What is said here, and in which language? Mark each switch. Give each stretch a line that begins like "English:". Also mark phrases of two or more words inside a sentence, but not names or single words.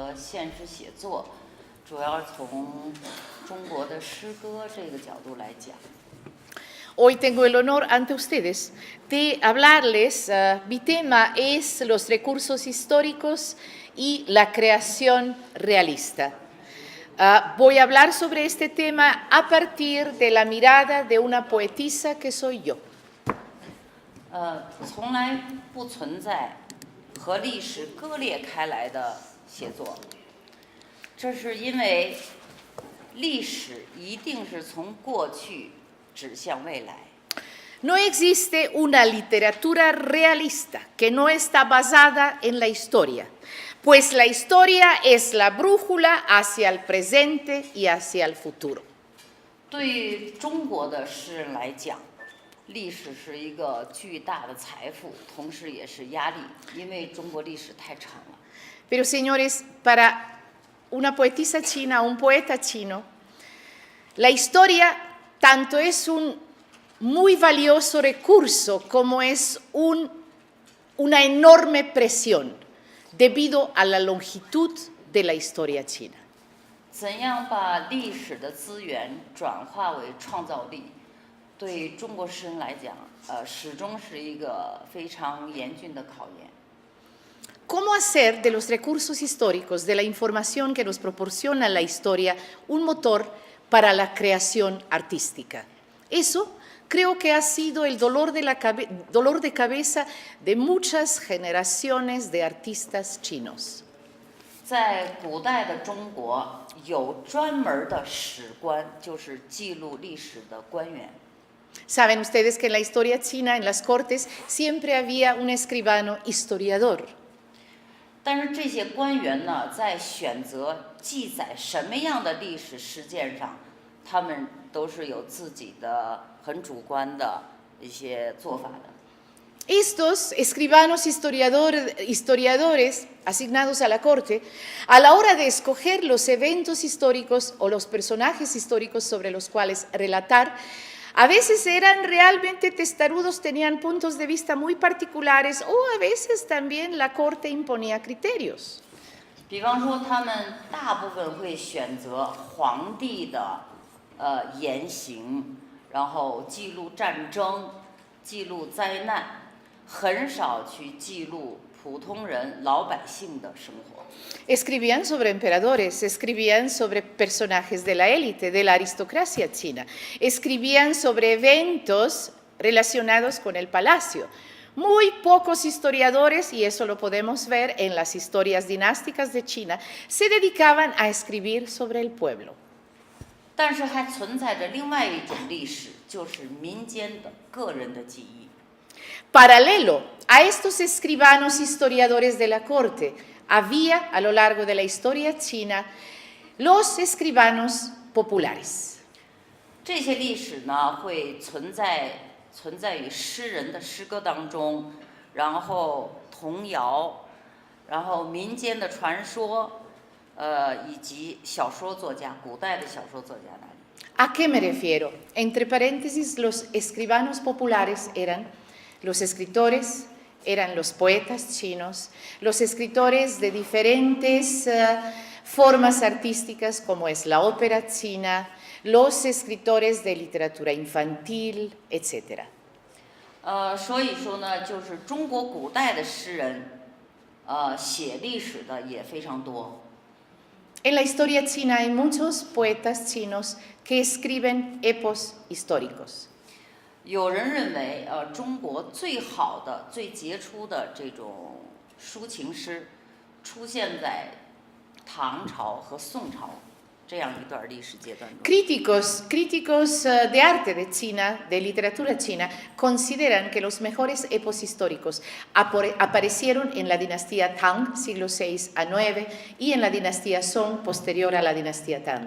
Chinese: 现实写作，主要从中国的诗歌这个角度来讲。
Spanish: Hoy tengo el honor ante ustedes de hablarles, mi tema es los recursos históricos y la creación realista. Voy a hablar sobre este tema a partir de la mirada de una poetisa que soy yo.
Chinese: 从来不存在和历史割裂开来的写作，这是因为历史一定是从过去指向未来。
Spanish: No existe una literatura realista que no está basada en la historia, pues la historia es la brújula hacia el presente y hacia el futuro.
Chinese: 对于中国的诗人来讲，历史是一个巨大的财富，同时也是压力，因为中国历史太长了。
Spanish: Pero señores, para una poetisa china, un poeta chino, la historia tanto es un muy valioso recurso como es una enorme presión debido a la longitud de la historia china.
Chinese: 怎样把历史的资源转化为创造力，对中国诗人来讲，始终是一个非常严峻的考验。
Spanish: ¿Cómo hacer de los recursos históricos, de la información que nos proporciona la historia, un motor para la creación artística? Eso creo que ha sido el dolor de cabeza de muchas generaciones de artistas chinos.
Chinese: 在古代的中国，有专门的史官，就是记录历史的官员。
Spanish: Saben ustedes que en la historia china, en las cortes, siempre había un escribano historiador.
Chinese: 但是这些官员呢，在选择记载什么样的历史事件上，他们都是有自己的很主观的一些做法的。
Spanish: Estos escribanos historiadores asignados a la corte, a la hora de escoger los eventos históricos o los personajes históricos sobre los cuales relatar, a veces eran realmente testarudos, tenían puntos de vista muy particulares o a veces también la corte imponía criterios.
Chinese: 比方说，他们大部分会选择皇帝的言行，然后记录战争、记录灾难，很少去记录普通人、老百姓的生活。
Spanish: Escribían sobre emperadores, escribían sobre personajes de la élite, de la aristocracia china, escribían sobre eventos relacionados con el palacio. Muy pocos historiadores, y eso lo podemos ver en las historias dinásticas de China, se dedicaban a escribir sobre el pueblo.
Chinese: 但是还存在着另外一种历史，就是民间的个人的记忆。
Spanish: Paralelo a estos escribanos historiadores de la corte, había a lo largo de la historia china los escribanos populares.
Chinese: 这些历史呢，会存在于诗人的诗歌当中，然后童谣，然后民间的传说，以及小说作家，古代的小说作家那里。
Spanish: ¿A qué me refiero? Entre paréntesis, los escribanos populares eran los escritores, eran los poetas chinos, los escritores de diferentes formas artísticas como es la ópera china, los escritores de literatura infantil, etc.
Chinese: 所以说呢，就是中国古代的诗人，写历史的也非常多。
Spanish: En la historia china hay muchos poetas chinos que escriben epos históricos.
Chinese: 有人认为，中国最好的、最杰出的这种抒情诗，出现在唐朝和宋朝这样一段历史阶段中。
Spanish: Críticos de arte de China, de literatura china, consideran que los mejores epos históricos aparecieron en la dinastía Tang, siglo VI a IX, y en la dinastía Song, posterior a la dinastía Tang.